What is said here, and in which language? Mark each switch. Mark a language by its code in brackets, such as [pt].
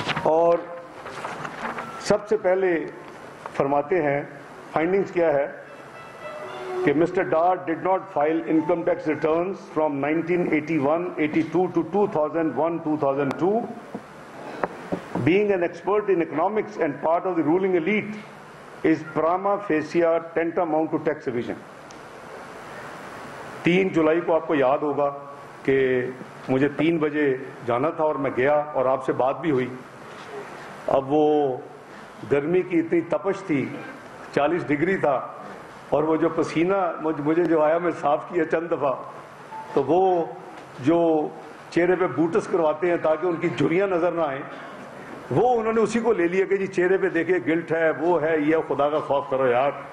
[ur] اور سب سے پہلے فرماتے ہیں فائنڈنگز کیا ہے کہ [en] Mister Dar did not file income tax returns from 1981, 82 to 2001, 2002. Being an expert in economics and part of the ruling elite is prima facie tantamount to tax evasion. [ur] 3 جولائی کو آپ کو یاد ہوگا کہ مجھے 3 بجے جانا تھا اور میں گیا اور آپ سے بات بھی ہوئی. اب وہ گرمی کی اتنی تپش تھی, 40 ڈگری تھا, اور وہ جو پسینہ مجھے جو آیا میں صاف کیا چند دفعہ, تو وہ جو چہرے پہ بوٹس کرواتے ہیں تاکہ ان کی جھریاں نظر نہ آئیں, وہ انہوں نے اسی کو لے لیا کہ جی چہرے پہ دیکھے گلٹ ہے, وہ ہے, یہ خدا کا خوف کرو یار.